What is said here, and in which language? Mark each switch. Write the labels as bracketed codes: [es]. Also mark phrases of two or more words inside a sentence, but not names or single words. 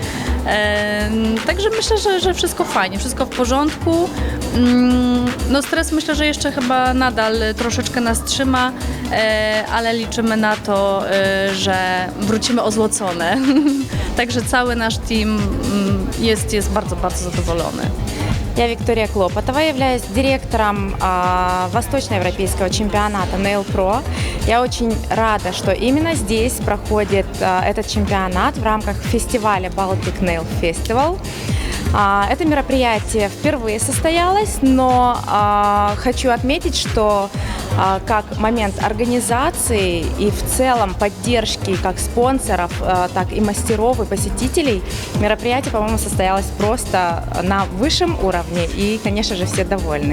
[pl] Także myślę, że wszystko fajnie, wszystko w porządku. No stres myślę, że jeszcze chyba nadal troszeczkę nas trzyma, ale liczymy na to, że wrócimy ozłocone. Także cały nasz team jest bardzo, bardzo zadowolony. [ru] Я Виктория Клопотова, являюсь директором Восточноевропейского чемпионата Nail Pro. Я очень рада, что именно здесь проходит этот чемпионат в рамках фестиваля Baltic Nail Festival. Это мероприятие впервые состоялось, но хочу отметить, что как момент организации и в целом поддержки как спонсоров, так и мастеров и посетителей, мероприятие, по-моему, состоялось просто на высшем уровне и, конечно же, все довольны.